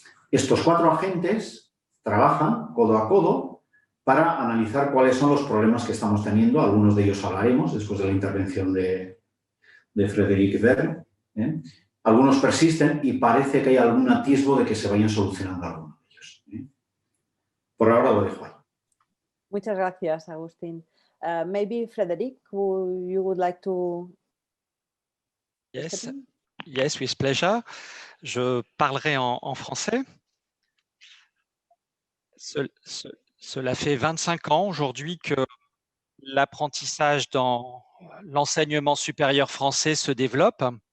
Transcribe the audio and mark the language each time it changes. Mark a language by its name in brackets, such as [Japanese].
[Spanish] Estos 4 agentes trabajan codo a codo para analizar cuáles son los problemas que estamos teniendo. Algunos de ellos hablaremos después de la intervención de Frederic Ver. Algunos persisten y parece que hay algún atisbo de que se vayan solucionando algunos de ellos. Por ahora lo dejo ahí. Muchas gracias, Agustín. [English] Maybe Frederic, you would like to... Yes. Yes, with pleasure. [French] Je parlerai en français. Cela fait 25 ans aujourd'hui que l'apprentissage dans l'enseignement supérieur français se développe.